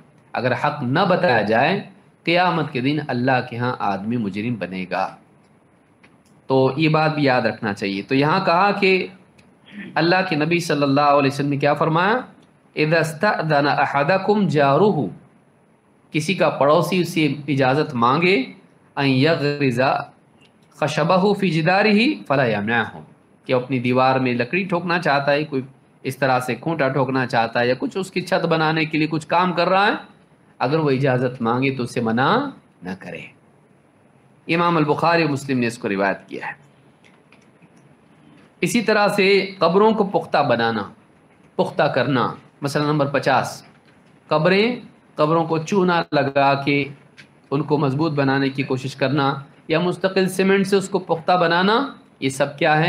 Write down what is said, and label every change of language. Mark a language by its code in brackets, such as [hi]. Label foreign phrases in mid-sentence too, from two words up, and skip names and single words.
[ur] اگر حق نہ بتایا جائے قیامت کے دن اللہ کے ہاں آدمی مجرم بنے گا، تو یہ بات بھی یاد رکھنا چاہیے۔ تو یہاں کہا کہ اللہ کے نبی صلی اللہ علیہ وسلم نے کیا فرمایا؟ [ar] اذا استأذن احدکم جارہ، [ur] کسی کا پڑوسی اسے اجازت مانگے [ar] أن يغرز خشبه في جداره فلا يمنعه, [ur] کہ اپنی دیوار میں لکڑی ٹھونکنا چاہتا ہے، کوئی اس طرح سے کھونٹا ٹھونکنا چاہتا ہے یا کچھ اس کی چھت بنانے کے لیے کچھ کام کر رہا ہے، اگر وہ اجازت مانگے تو اسے منع نہ کرے. امام البخاری اور مسلم نے اس کو روایت کیا ہے. اسی طرح سے قبروں کو پختہ بنانا، پختہ کرنا، مسئلہ نمبر 50، قبروں کو چونا لگا کے ان کو مضبوط بنانے کی کوشش کرنا یا مستقل سیمنٹ سے اس کو پختہ بنانا، یہ سب کیا ہے?